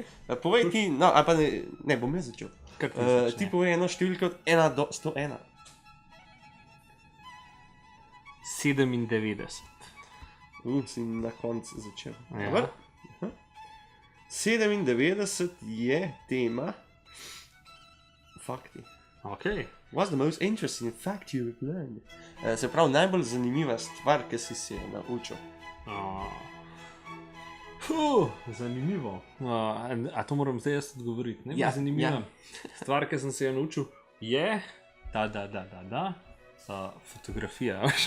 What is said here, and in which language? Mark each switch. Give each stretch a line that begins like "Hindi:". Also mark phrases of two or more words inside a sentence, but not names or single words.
Slovenian: Povej ti, no, ali pa ne bom jaz začel. Ti povej eno številko od 1 do 101. 97. Si na koncu začel. Ja. 97 je tema fakti. Okej.
English: What's the most interesting fact you've learned?
Slovenian: Se pravi, najbolj zanimiva stvar, ki si se naučil. Zanimivo. A to moram zdaj jaz odgovoriti? Ne, ja, zanimivo. Ja. Stvar, ki sem se jo naučil, je fotografija.